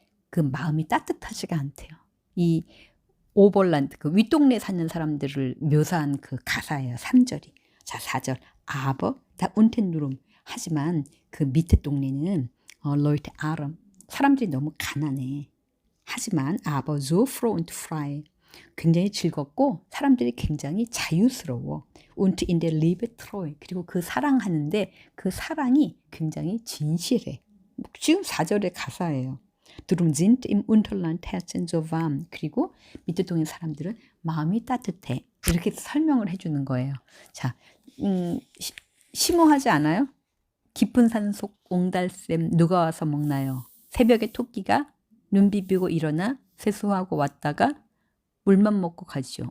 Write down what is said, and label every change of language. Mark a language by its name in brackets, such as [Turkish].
[Korean] 그 마음이 따뜻하지가 않대요. 이 오벌란드 그 윗동네 사는 사람들을 묘사한 그 가사예요. 3절이. 자, 4절. [German] aber da unten rum. [Korean] 하지만 그 밑에 동네는 [German] Leute arm. [Korean] 사람들이 너무 가난해. 하지만 [German] aber so froh und frei. [Korean] 굉장히 즐겁고 사람들이 굉장히 자유스러워. [German] und in der Liebe treu. [Korean] 그리고 그 사랑하는데 그 사랑이 굉장히 진실해. 지금 4절의 가사예요. [German] Drum sind im Unterland Herzen so warm. [Korean] 그리고 밑에 동네 사람들은 마음이 따뜻해. 이렇게 설명을 해주는 거예요. 자, 심오하지 않아요? 깊은 산속 옹달샘 누가 와서 먹나요? 새벽에 토끼가 눈 비비고 일어나 세수하고 왔다가 물만 먹고 가지요.